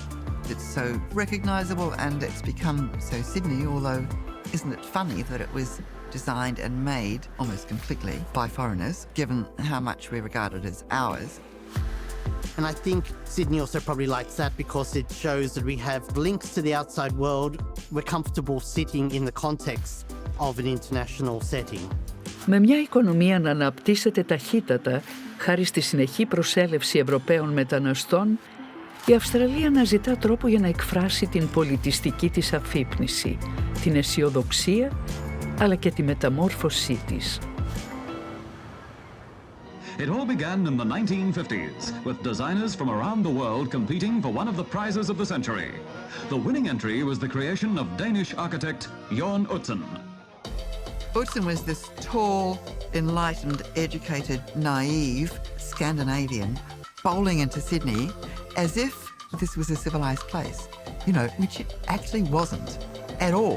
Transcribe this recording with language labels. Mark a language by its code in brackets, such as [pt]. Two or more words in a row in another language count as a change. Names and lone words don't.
[en] It's so recognisable and it's become so Sydney, although isn't it funny that it was designed and made almost completely by foreigners, given how much we regard it as ours. And I think Sydney also probably likes that because it shows that we have links to the outside world. We're comfortable sitting in the context of an international setting. [el] Με μια οικονομία να αναπτύσσεται ταχύτατα χάρη στη συνεχή προσέλευση Ευρωπαίων μεταναστών, η Αυστραλία αναζητά τρόπο για να εκφράσει την πολιτιστική της αφύπνιση, την αισιοδοξία, αλλά και τη μεταμόρφωσή της. [en] It all began in the 1950s, with designers from around the world competing for one of the prizes of the century. The winning entry was the creation of Danish architect Jørn Utzon. Utzon was this tall, enlightened, educated, naive Scandinavian bowling into Sydney as if this was a civilised place, which it actually wasn't at all.